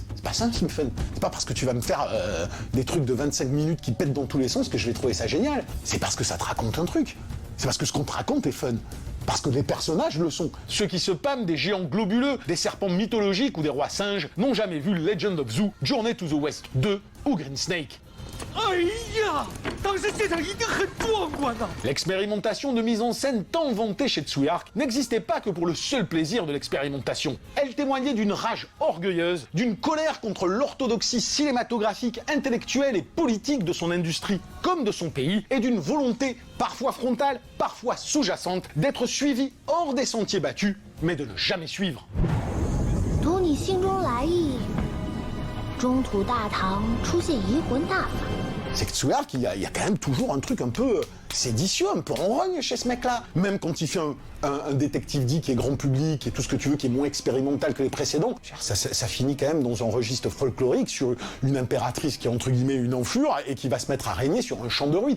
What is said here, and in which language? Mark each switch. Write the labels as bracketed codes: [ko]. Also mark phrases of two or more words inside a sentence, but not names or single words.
[fr] C'est pas ça un film fun. C'est pas parce que tu vas me faire des trucs de 25 minutes qui pètent dans tous les sens que je vais trouver ça génial. C'est parce que ça te raconte un truc. C'est parce que ce qu'on te raconte est fun. Parce que les personnages le sont. Ceux qui se pâment des géants globuleux, des serpents mythologiques ou des rois singes n'ont jamais vu Legend of Zoo, Journey to the West 2 ou Green Snake. L'expérimentation de mise en scène tant vantée chez Tsuyark n'existait pas que pour le seul plaisir de l'expérimentation. Elle témoignait d'une rage orgueilleuse, d'une colère contre l'orthodoxie cinématographique, intellectuelle et politique de son industrie comme de son pays, et d'une volonté, parfois frontale, parfois sous-jacente, d'être suivi hors des sentiers battus, mais de ne jamais suivre. [zh] 读你心中来意，中土大唐出现移魂大法。 [fr] C'est que Tsuyark, il y a quand même toujours un truc un peu séditieux, un peu ronrogne chez ce mec-là. Même quand il fait un détective dit qui est grand public et tout ce que tu veux, qui est moins expérimental que les précédents, ça finit quand même dans un registre folklorique sur une impératrice qui est entre guillemets une enflure et qui va se mettre à régner sur un champ de ruines.